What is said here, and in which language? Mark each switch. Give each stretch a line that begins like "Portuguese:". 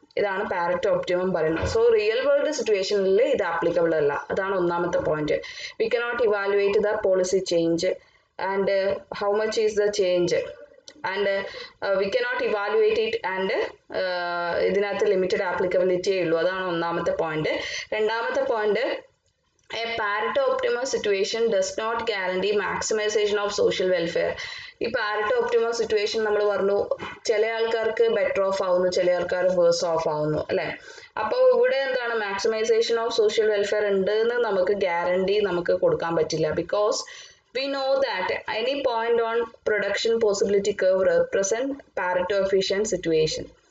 Malayalam: ഇതാണ് Pareto optimum പറയുന്നത്. So real world സിറ്റുവേഷനിൽ ഇത് ആപ്ലിക്കബിൾ അല്ല. അതാണ് ഒന്നാമത്തെ point.
English: we cannot evaluate the policy change and how much is the change and we cannot evaluate it and
Malayalam: ഇതിനകത്ത് limited ആപ്ലിക്കബിലിറ്റിയേ ഉള്ളൂ. അതാണ് ഒന്നാമത്തെ പോയിന്റ്. രണ്ടാമത്തെ point,
English: a Pareto optimum situation does not guarantee maximization of social welfare.
Malayalam: ഈ Pareto optimum situation നമ്മൾ പറഞ്ഞു, ചില ആൾക്കാർക്ക് ബെറ്റർ ഓഫ് ആവുന്നു, ചില ആൾക്കാർ വേഴ്സ് ഓഫ് ആവുന്നു അല്ലെ. അപ്പോൾ ഇവിടെ എന്താണ്
English: maximisation of social welfare
Malayalam: ഉണ്ട് എന്ന് നമുക്ക് ഗ്യാരണ്ടി നമുക്ക് കൊടുക്കാൻ പറ്റില്ല.
English: Because we know that any point on production possibility curve represent Pareto efficient situation.